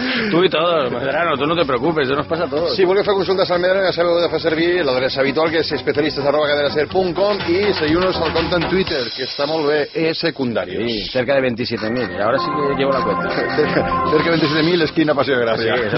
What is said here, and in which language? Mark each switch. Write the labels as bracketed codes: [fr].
[es] Tú y todos, Medrano, tú no te preocupes, ya nos pasa a todos. [ca] Si voleu fer consultes al Medrano, ja sabeu de fer servir l'adreça habitual, que és especialistes@cadenaser.com, i seguiu-nos al compte en Twitter, que està molt bé, e-secundarios. [es] Sí, cerca de 27.000, [ca] i ara sí que [es] llevo la cuenta. Cerca de 27.000, esquina Passió de Gràcia.